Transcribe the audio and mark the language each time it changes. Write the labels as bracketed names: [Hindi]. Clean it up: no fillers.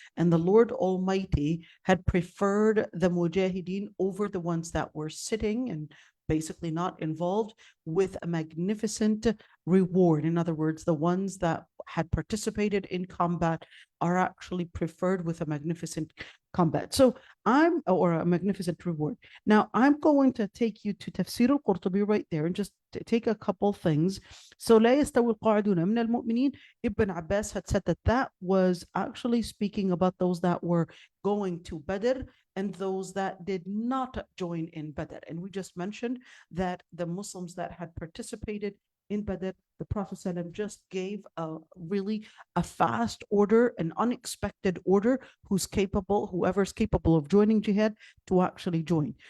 [English] And the Lord Almighty had preferred the mujahideen over the ones that were sitting and basically not involved with a magnificent reward. In other words, the ones that had participated in combat are actually preferred with a magnificent combat. So or a magnificent reward. Now I'm going to take you to Tafsir al-Qurtubi right there and just take a couple things. [Arabic] So لا يستوي القاعدون من المؤمنين. [English] Ibn Abbas had said that was actually speaking about those that were going to Badr and those that did not join in Badr. And we just mentioned that the Muslims that had participated in Badr, the Prophet ﷺ just gave a fast order, an unexpected order, whoever's capable of joining jihad to actually join.